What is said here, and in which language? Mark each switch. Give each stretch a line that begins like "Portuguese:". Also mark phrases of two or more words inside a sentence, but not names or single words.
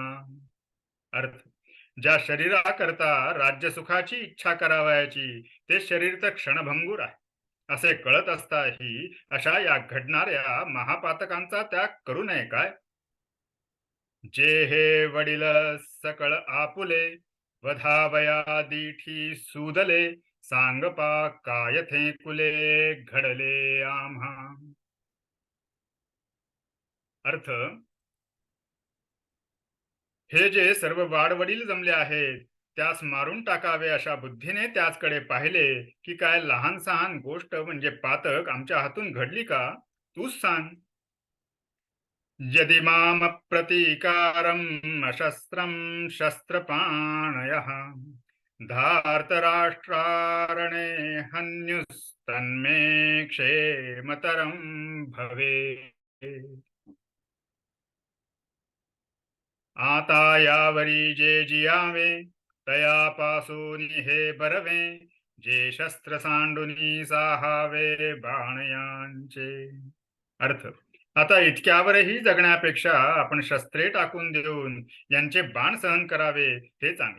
Marathi: अर्थ, ज्या शरीराकरता राज्य सुखाची इच्छा करावयाची ते शरीर तर क्षणभंगूर आहे, असे कळत असताही अशा या घडणाऱ्या महापातकांचा त्याग करू नये काय? जे हे वडील सकळ आपुले, वधावया दीठी सूदले, सांगपा कायथे कुले, घडले आम्हा. अर्थ, हे जे सर्व वाडवडील जमले आहेत, त्यास मारून टाकावे अशा बुद्धीने त्याचकडे पाहिले की काय लहान सहान गोष्ट म्हणजे पातक आमच्या हातून घडली का? तूच सांग.
Sanskrit: यदि माम प्रतीकारम अशस्त्रम शस्त्रपाणयः, धार्तराष्ट्रारणे हन्युस्तन्मे क्षेमतरं भवे.
Marathi: आता यावरी जे जियावे, तया पासून हे बरवे, जे शस्त्र सांडुनी साहावे बाणयांचे. अर्थ, आता इतक्यावरही जगण्यापेक्षा आपण शस्त्रे टाकून देऊन यांचे बाण सहन करावे हे चांगले.